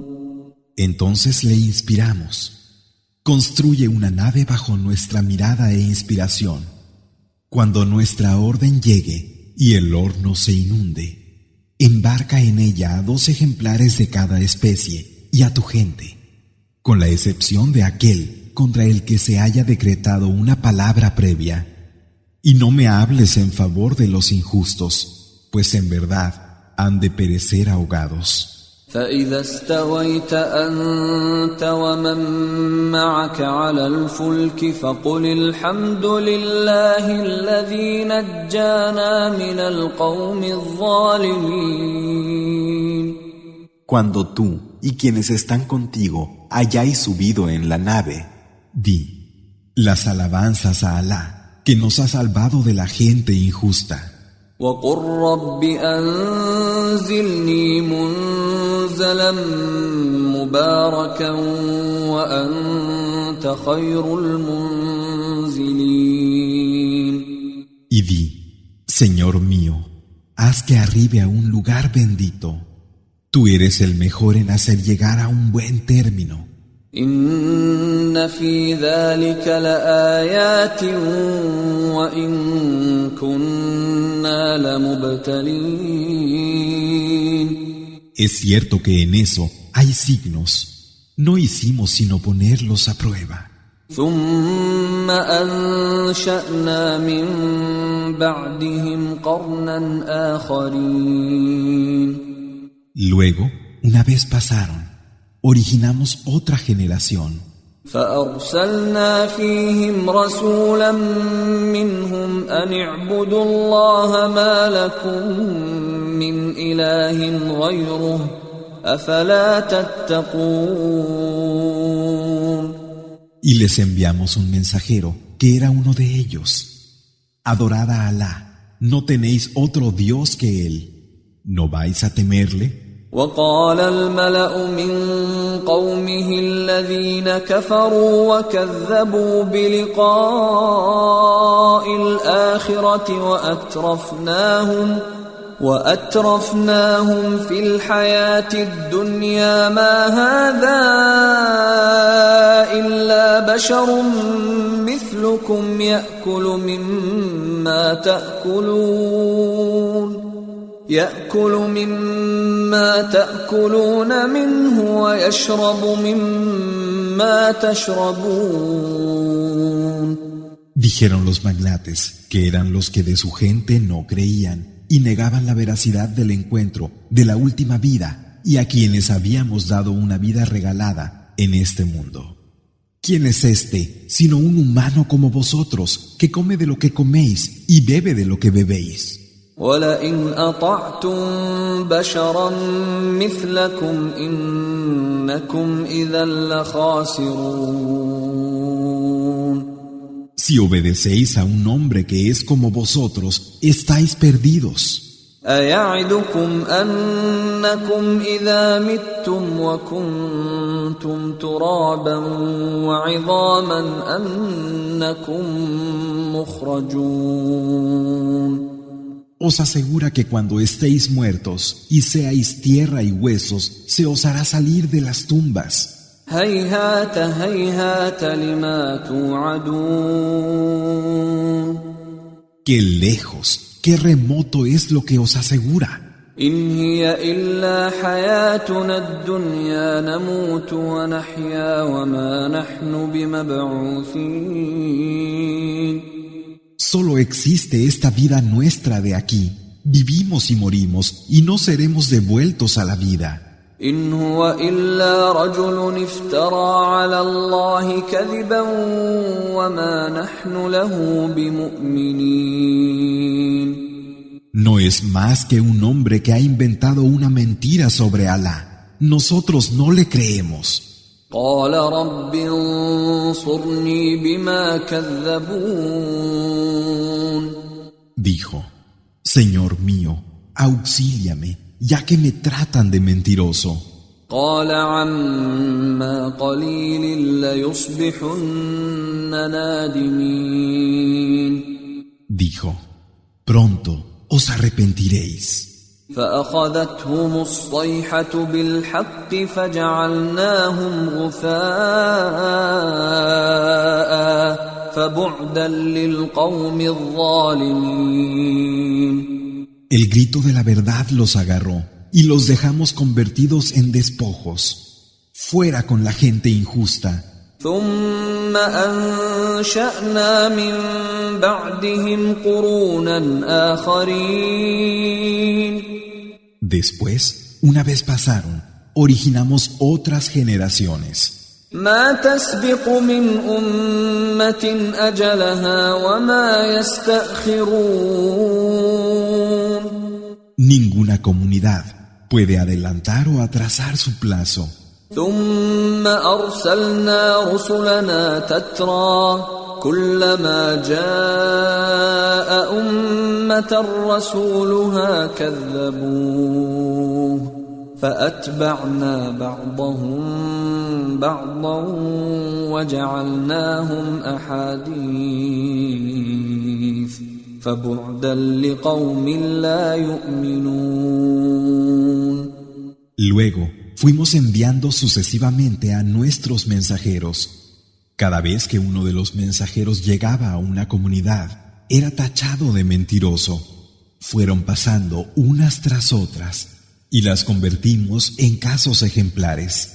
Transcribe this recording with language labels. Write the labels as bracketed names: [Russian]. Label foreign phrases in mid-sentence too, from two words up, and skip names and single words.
[Spanish] Entonces le inspiramos: Construye una nave bajo nuestra mirada e inspiración. Cuando nuestra orden llegue y el horno se inunde, embarca en ella a 2 ejemplares de cada especie y a tu gente, con la excepción de aquel contra el que se haya decretado una palabra previa. Y no me hables en favor de los injustos, pues en verdad han de perecer ahogados. [Arabic] فإذا استويت أنت ومن معك على الفلك فقل الحمد لله الذي نجانا من القوم الظالمين. [Spanish] Cuando tú y quienes están contigo hayáis subido en la nave, di: las alabanzas a Alá, que nos ha salvado de la gente injusta. [Arabic] وقل رب أنزلني منزلا مباركا وأنت خير المنزلين. [Spanish] Y di: Señor mío, haz que arribe a un lugar bendito. Tú eres el mejor en hacer llegar a un buen término. [Arabic] إن في ذلك لآيات وإن كنا لمبتلين. [Spanish] Es cierto que en eso hay signos. No hicimos sino ponerlos a prueba. [Arabic] ثم أنشأنا من بعدهم قرنا آخرين. [Spanish] Luego, una vez pasaron, originamos otra generación. [Arabic] فأرسلنا فيهم رسولا منهم أن اعبدوا الله ما لكم من إله غيره أفلا تتقون. [Spanish] Y les enviamos un mensajero, que era uno de ellos. Adorad a Alá, no tenéis otro Dios que Él. ¿No vais a temerle? [Arabic] وقال الملأ من قومه الذين كفروا وكذبوا بلقاء الآخرة وأترفناهم في الحياة الدنيا ما هذا إلا بشر مثلكم يأكل مما تأكلون منه ويشرب مما تشربون. [Spanish] Dijeron los magnates, que eran los que de su gente no creían y negaban la veracidad del encuentro de la última vida y a quienes habíamos dado una vida regalada en este mundo. ¿Quién es este sino un humano como vosotros, que come de lo que coméis y bebe de lo que bebéis? [Arabic] وَلَئِنْ أَطَعْتُمْ بَشَرًا مِثْلَكُمْ إِنَّكُمْ إِذًا لَخَاسِرُونَ. [Spanish] Si obedecéis a un hombre que es como vosotros, estáis perdidos. [Arabic] أَيَعِدُكُمْ أَنَّكُمْ إِذَا مِتُّمْ وَكُنْتُمْ تُرَابًا وَعِظَامًا أَنَّكُمْ مُخْرَجُونَ. [Spanish] Os asegura que cuando estéis muertos y seáis tierra y huesos, se os hará salir de las tumbas. [Arabic] هيهات هيهات لما توعدون. [Spanish] Qué lejos, qué remoto es lo que os asegura. [Arabic] إن هي إلا حياتنا الدنيا نموت ونحيا وما نحن بمبعوثين. [Spanish] Solo existe esta vida nuestra de aquí. Vivimos y morimos y no seremos devueltos a la vida. [Arabic] إن هو إلا رجل افترى على الله كذبا وما نحن له بمؤمنين. [Spanish] No es más que un hombre que ha inventado una mentira sobre Alá. Nosotros no le creemos. [Arabic] قال رب انصرني بما كذبون. [Spanish] Dijo: Señor mío, auxíliame, ya que me tratan de mentiroso. [Arabic] قال عما قليل ليصبحن نادمين. [Spanish] Dijo: Pronto os arrepentiréis. [Arabic] فأخذتهم الصيحة بالحق فجعلناهم غثاء فبعدا للقوم الظالمين. [Spanish] El grito de la verdad los agarró y los dejamos convertidos en despojos. Fuera con la gente injusta, [Arabic] ثم أنشأنا من بعدهم قرونا آخرين. [Spanish] Después, una vez pasaron, originamos otras generaciones. [Arabic] ما تسبق من أمة أجلها وما يستأخرون. [Spanish] Ninguna comunidad puede adelantar o atrasar su plazo. [Arabic] ثم أرسلنا رسلنا تترى كلما جاء أمة رسولها كذبوه فأتبعنا بعضهم بعضا وجعلناهم أحاديث فبعدا لقوم لا يؤمنون. [Spanish] Luego fuimos enviando sucesivamente a nuestros mensajeros. Cada vez que uno de los mensajeros llegaba a una comunidad, era tachado de mentiroso. Fueron pasando unas tras otras y las convertimos en casos ejemplares.